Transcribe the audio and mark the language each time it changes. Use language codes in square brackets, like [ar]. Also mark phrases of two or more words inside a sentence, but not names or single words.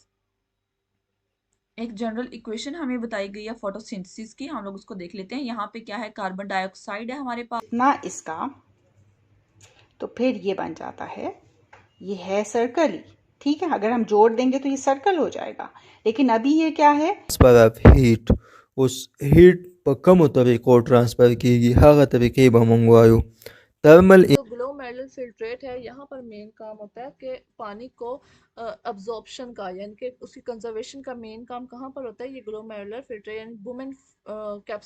[ur] ایک [en] general equation [ur] ہمیں بتائی گئی ہے فوٹوسنتھسس کی، ہم لوگ اس کو دیکھ لیتے ہیں. یہاں پہ کیا ہے، [en] carbon dioxide [ur] ہے ہمارے پاس اتنا اس کا، تو پھر یہ بن جاتا ہے، یہ ہے سرکل ہی. ٹھیک ہے، اگر ہم جوڑ دیں گے تو یہ سرکل ہو جائے گا. لیکن ابھی یہ کیا ہے، [en] transfer of heat. [ps] اوس هیٹ په کومو طریقو ٹرانسفر کیږي هغه طریقې به موږ وایو. ترمل [ur] جو [en] glomerular filtrate [ur] ہے، یہاں پر مین کام ہوتا ہے کہ پانی کو ابزورپشن کا، یعنی کہ اس کی کنزرویشن کا مین کام کہاں پر ہوتا ہے، یہ [en] glomerular filtrate [ur] یعنی وومن